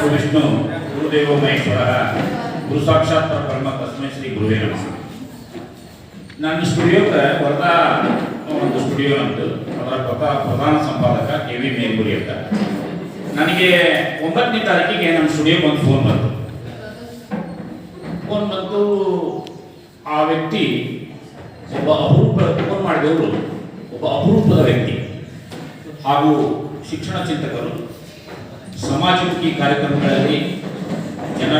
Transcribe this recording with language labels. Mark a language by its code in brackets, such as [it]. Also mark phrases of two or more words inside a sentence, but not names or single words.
[sa] ವಿಷ್ಣು ಗುರುದೇವೋ ಮಹೇಶ್ವರ ಗುರು ಸಾಕ್ಷಾತ್ ಪರಬ್ರಹ್ಮ ತಸ್ಮೈ ಶ್ರೀ ಗುರುವೇ ನಮಃ. [kn] ನನ್ನ ಸ್ಟುಡಿಯೋಕ್ಕೆ ವರ್ಧಾ ಒಂದು ಸ್ಟುಡಿಯೋ ನಮ್ಮದು, ಅದರ ಪ್ರಧಾನ ಸಂಪಾದಕ ಕೆ ವಿ ಮೇಲ್ಗುರಿ ಅಂತ. ನನಗೆ 9ನೇ ತಾರೀಕಿಗೆ ನಮ್ಮ ಸ್ಟುಡಿಯೋಗೆ ಒಂದು ಫೋನ್ ಬಂತು. ಆ ವ್ಯಕ್ತಿ ಒಬ್ಬ ಫೋನ್ ಮಾಡಿದವರು ಒಬ್ಬ ಅಪರೂಪದ ವ್ಯಕ್ತಿ ಹಾಗೂ ಶಿಕ್ಷಣ ಚಿಂತಕರು, ಸಮಾಜಮುಖಿ ಕಾರ್ಯಕ್ರಮಗಳಲ್ಲಿ ಜನರ